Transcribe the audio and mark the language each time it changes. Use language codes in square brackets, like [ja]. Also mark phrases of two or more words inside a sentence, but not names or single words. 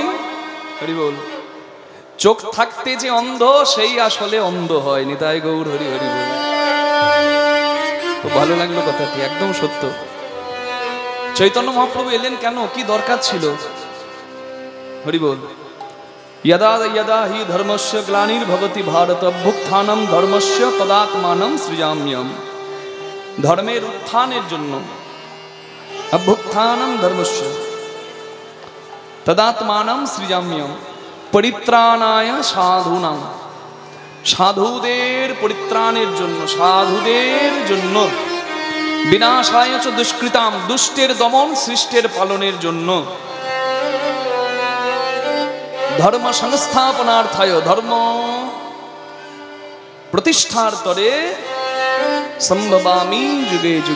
[bn] হরি বল। চোখ থাকতে যে অন্ধ, সেই আসলে অন্ধ হয়। নিতাই গৌর হরি হরি বল। তো ভালো লাগলো কথাটি, একদম সত্য। চৈতন্য মহাপ্রভু এলেন কেন, কি দরকার ছিল? হরি বল। [sa] यदा यदा हि धर्मस्य ग्लानिर्भवति भारत अभ्युत्थानं धर्मस्य तदात्मानं सृजाम्यहम्। [bn] ধর্মের উত্থানের জন্য, [sa] অভ্যুত্থানম ধর্মস্য তদাত্মানম সৃজাম্যহম পরিত্রাণায় সাধূনাম। [bn] সাধুদের পরিত্রাণের জন্য, সাধুদের জন্য, [sa] বিনাশায় চ দুষ্কৃতাম, [bn] দুষ্টের দমন সৃষ্টের পালনের জন্য, [sa] ধর্ম সংস্থাপনার্থায়, [bn] ধর্ম প্রতিষ্ঠার তরে [sa] সম্ভবামি যুগে যুগে।